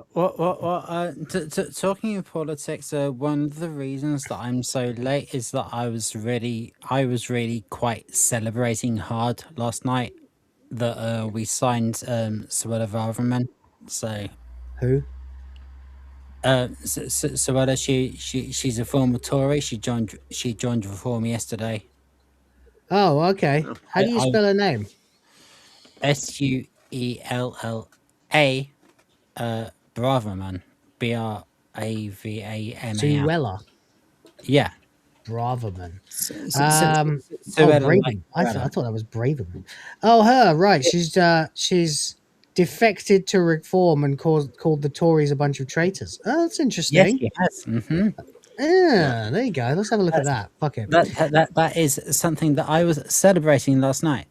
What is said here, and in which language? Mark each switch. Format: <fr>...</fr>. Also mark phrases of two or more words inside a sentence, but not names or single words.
<en>Talking of politics, one of the reasons that I'm so late is that I was really quite celebrating hard last night that we signed Suella Braverman. So who? Suella, she's a former Tory. She joined Reform yesterday. Oh, okay. How do you spell her name? Suella Braverman. Braverman. Suella. Yeah. Braverman. Braverman. I thought that was Braverman. Oh, her, right. She's defected to Reform and called the Tories a bunch of traitors. Oh, that's interesting. Yes, she has. Mm-hmm. Yeah, there you go. Let's have a look at that. Fuck it. That is something that I was celebrating last night.</en>